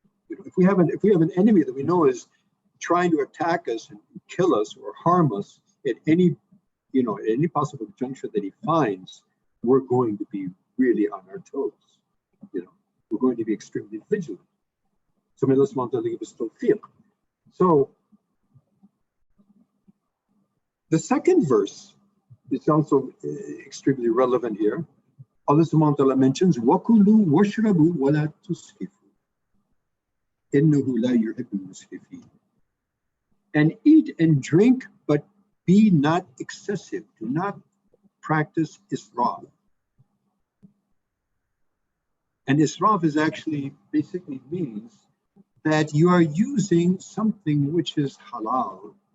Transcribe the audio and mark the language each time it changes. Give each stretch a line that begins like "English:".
English: If we have an enemy that we know is trying to attack us and kill us or harm us at any possible juncture that he finds, we're going to be really on our toes. We're going to be extremely vigilant. So may Allah subhanahu wa ta'ala give us tawfiq. So The second verse is also extremely relevant here. Allah subhanahu wa ta'ala mentions,
Arabic: وَكُلُوا وَاشْرَبُوا وَلَا تُسْرِفُوا إِنَّهُ لَا يُحِبُّ الْمُسْرِفِينَ.
English: And eat and drink, but be not excessive. Do not practice israf. And israf is actually basically means that you are using something which is halal.